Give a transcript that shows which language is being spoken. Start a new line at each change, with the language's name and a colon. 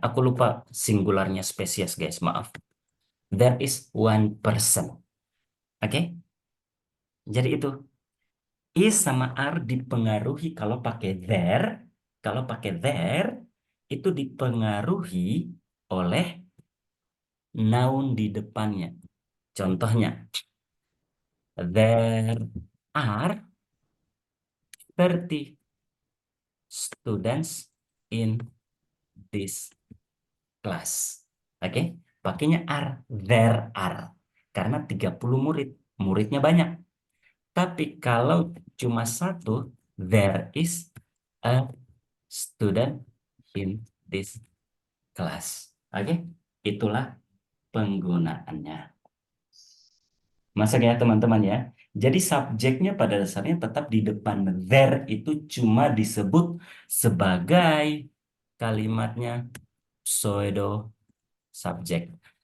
Indonesian: Aku lupa singularnya spesies, guys. Maaf.
English: There is one person.
Indonesian: Oke? Jadi itu. Is sama are dipengaruhi kalau pakai there. Kalau pakai there, itu dipengaruhi oleh noun di depannya. Contohnya,
English: there are 30 students in this class.
Indonesian: Oke, pakainya are,
English: there are.
Indonesian: Karena 30 murid, muridnya banyak. Tapi kalau cuma satu,
English: there is a student in this class.
Indonesian: Oke, itulah penggunaannya. Masuk ya teman-teman ya. Jadi subjeknya pada dasarnya tetap di depan there itu cuma disebut sebagai kalimatnya pseudo subjek.